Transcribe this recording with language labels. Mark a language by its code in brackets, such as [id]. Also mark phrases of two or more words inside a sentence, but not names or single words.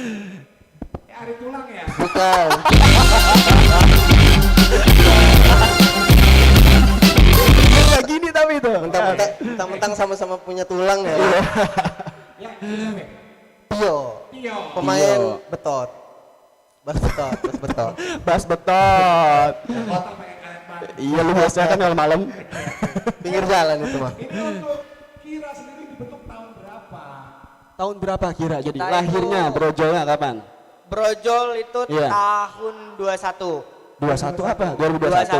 [id] Ari Tulang ya? Bukan. Kayak gini tapi itu. Mentang-mentang sama-sama punya tulang ya. Ya, ini siapa? Tio, Tio. pemain betot. Bas betot, bas betot. Bas betot. Botak pakai karet banget. Iya lu biasa kan malam-malam. Pinggir jalan itu mah. Ini untuk Kira sendiri dibentuk tahun berapa? Tahun berapa kira jadi Kita lahirnya itu- brojolnya kapan? Brojol itu Iya. tahun 21. 21 apa? 2021.